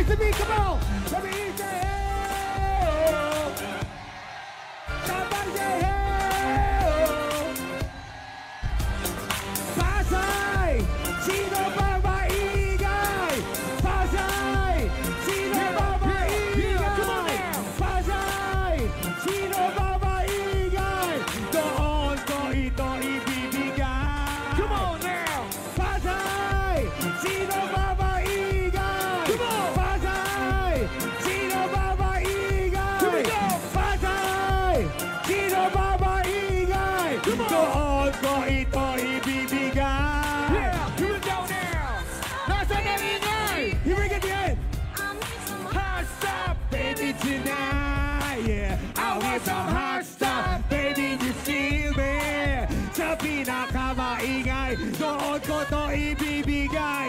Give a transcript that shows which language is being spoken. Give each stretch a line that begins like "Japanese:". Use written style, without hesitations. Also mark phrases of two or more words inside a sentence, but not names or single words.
English: come on! Let me hear say hey! Somebody say hey!
Filipino: Pasay! Sino ba maingay? Pasay! Sino ba maingay? Pasay! Sino ba maingay? Doon ko ito ibibigay.
English: Come on now!
Filipino: Pasay! Sino ba maingay?
English: Come on!
Filipino: Pasay! Sino ba maingay?
English: Here we go!
Filipino: Pasay! Sino ba maingay? Doon ko ito ibibigay.
English: Yeah! Here we go now!
Filipino: Nasa na ingay!
English: Here we go again! Hot stuff, baby, tonight, yeah. I want some hot stuff, baby, you feel me?
Filipino: Sa pinakamaingay, doon ko to ibibigay.